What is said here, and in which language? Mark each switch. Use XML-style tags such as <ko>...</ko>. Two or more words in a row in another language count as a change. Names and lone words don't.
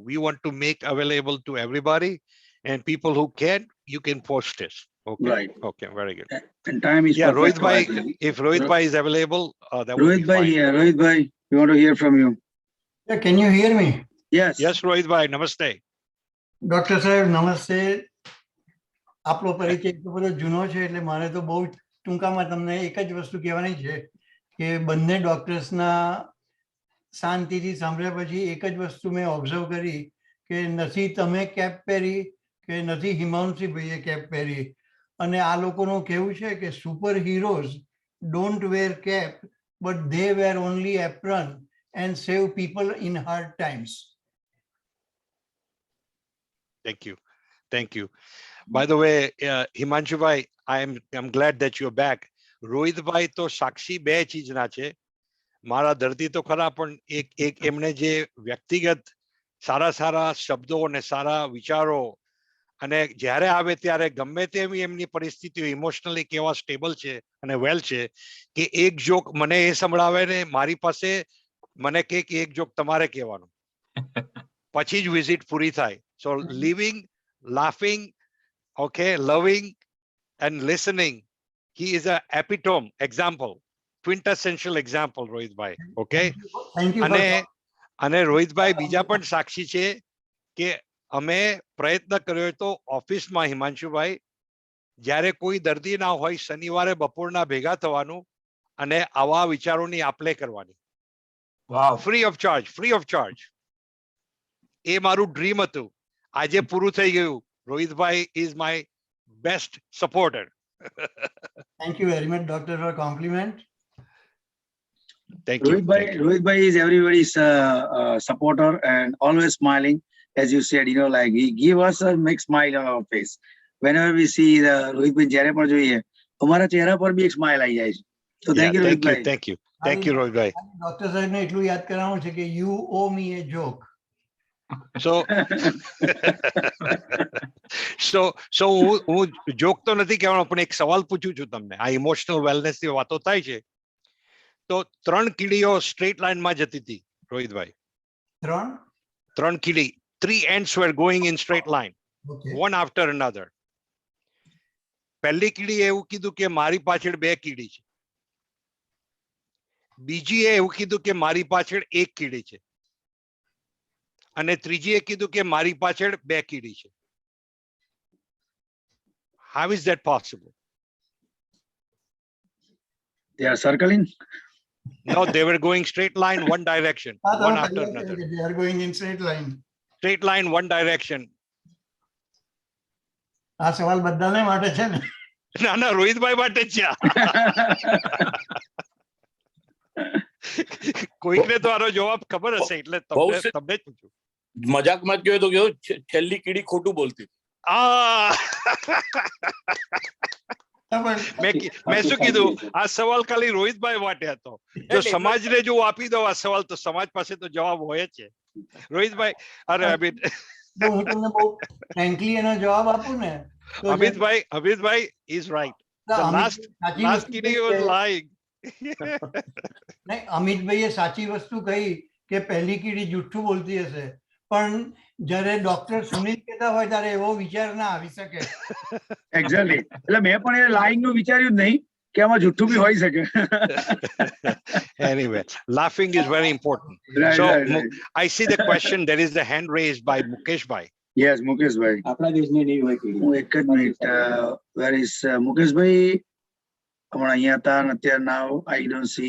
<en>We want to make available to everybody, and people who can, you can post this. Okay. Right. Okay. Very good. And time is Yeah, perfect. Rohit bhai, if Rohit bhai is available, that would Rohit be bhai fine. here. Rohit bhai, we want to hear from you. Yeah, can you hear me? Yes. Yes, Rohit bhai. Namaste.</en> <gu>ડોક્ટર સાહેબ નમસ્તે. આપણો પરિચય એટલો બધો જૂનો છે એટલે મારે તો બહુ ટૂંકામાં તમને એક જ વસ્તુ કહેવાની છે કે બંને ડોક્ટર્સના શાંતિથી સાંભળ્યા પછી એક જ વસ્તુ મેં ઓબ્ઝર્વ કરી કે નથી તમે કેપ પહેરી કે નથી હિમાંશુ ભાઈએ કેપ પહેરી. અને આ લોકોનું કહેવું છે કે</gu> <en>super heroes don't wear cape but they wear only apron and save people in hard times. Thank you. Thank you. By the way, Himanshu bhai, I'm glad that you're back.</en> <gu>Rohit bhai to સાક્ષી બે ચીજના છે. મારા દર્દી તો ખરા, પણ એક એમણે જે વ્યક્તિગત સારા સારા શબ્દો અને સારા વિચારો, અને જ્યારે આવે ત્યારે ગમે તેવી એમની પરિસ્થિતિઓ ઇમોશનલી કેવા સ્ટેબલ છે અને વેલ છે કે એક જોક મને એ સંભળાવે ને મારી પાસે મને કે એક જોક તમારે કહેવાનો, પછી જ વિઝિટ પૂરી થાય.</gu> <en>So living, laughing, okay, loving and listening, he is a epitome example, quintessential example, Rohit bhai. Okay, Thank you.</en> <gu>અને રોહિત ભાઈ બીજા પણ સાક્ષી છે કે અમે પ્રયત્ન કર્યો તો ઓફિસમાં હિમાંશુ ભાઈ, જ્યારે કોઈ દર્દી ના હોય શનિવારે બપોરના ભેગા થવાનું અને આવા વિચારોની આપલે કરવાની.</gu> <en>free of charge.</en> <gu>એ મારું ડ્રીમ હતું, આજે પૂરું થઈ ગયું.</gu> <en>રોહિત ભાઈ is my best supporter. Thank you very much, doctor, for compliment. Thank you. Rohit bhai is everybody's supporter and always smiling. As you said, like he give us a make smile on our face. Whenever we see the</en> <gu>Rohit bhai jare par જોઈએ, અમારા ચહેરા પર બી એક smile આવી જાય છે.</gu> <en>So thank you, Rohit bhai. Thank you, Rohit bhai.</en> <gu>Doctor સાહેબ ને એટલું યાદ કરાવવું છે કે</gu> <en>you owe me a joke.</en> <gu>So હું જોક તો નથી કહેવાનો, પણ એક સવાલ પૂછું છું તમને. આ</gu> <en>emotional wellness</en> <gu>ની વાતો થાય છે તો 3 કીડીઓ</gu> <en>straight line</en> <gu>માં જતી હતી, રોહિતભાઈ.</gu> <en>3 કીડી, 3 ants were going in straight line, one after another.</en> <gu>પહેલી કીડીએ એવું કીધું કે મારી પાછળ 2 કીડી છે. બીજીએ એવું કીધું કે મારી પાછળ 1 કીડી છે. અને ત્રીજીએ કીધું કે મારી પાછળ 2 કીડી છે.</gu> <en>How is that possible? They are circling? No, they were going straight line, one direction, one after another. They are going in straight line. Straight line, one direction.</en> <gu>આ સવાલ બધાને માટે છે ને? ના ના, રોહિતભાઈ માટે જ છે. કોઈકને તો આનો જવાબ ખબર હશે, એટલે તમને જ પૂછું. મજાકમાં કહ્યું તો કેવું, છેલ્લી કીડી ખોટું બોલતી. મેં શું કીધું, આ સવાલ ખાલી રોહિતભાઈ માટે હતો. જો સમાજને જો આપી દો આ સવાલ તો સમાજ પાસે તો જવાબ હોય જ છે. રોહિતભાઈ, અરે હું તમને બહુ ફ્રેન્કલી એનો જવાબ આપું ને,</gu> <en>અમિતભાઈ is right. The last kiddy was lying.</en> <gu>નહીં, અમિતભાઈએ સાચી વસ્તુ કહી કે પહેલી કીડી જુઠ્ઠું બોલતી હશે, પણ જ્યારે ડોક્ટર સુનિલ કહેતા હોય ત્યારે એવો વિચાર ના આવી શકે. એક્ઝેક્ટલી, એટલે મેં પણ એ લાઈંગ નું વિચાર્યું જ નહીં કે આમાં જુઠ્ઠું બી હોઈ શકે.</gu> <en>Anyway, laughing is very important. So I see the question, there is the hand raised by Mukesh bhai. Yes, Mukesh bhai.</en> <gu>આપણા દેશની નહીં હોય કીડી. હું એક જ મિનિટ,</gu> <en>where is Mukesh bhai?</en> <gu>હમણાં અહીંયા હતા ને અત્યારે</gu> <en>now I don't see.</en>